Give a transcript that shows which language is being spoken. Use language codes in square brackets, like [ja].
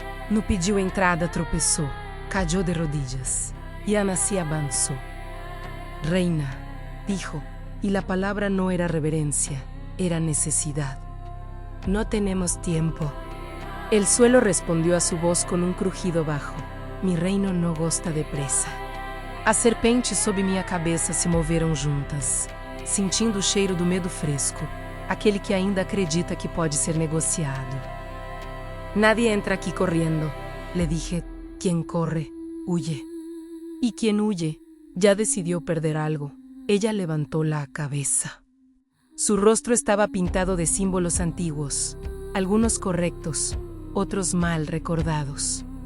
[es] No pidió entrada, tropezó, cayó de rodillas, y Ana se avanzó. Reina, dijo, y la palabra no era reverencia, era necesidad. No tenemos tiempo. El suelo respondió a su voz con un crujido bajo. Mi reino no [pt] gosta de pressa. As serpentes sob minha cabeça se moveram juntas, sentindo o cheiro do medo fresco, aquele que ainda acredita que pode ser negociado. [es] Nadie entra aquí corriendo, le dije. Quien corre, huye. Y quien huye, ya decidió perder algo. Ella levantó la cabeza. Su rostro estaba pintado de símbolos antiguos, algunos correctos, otros mal recordados.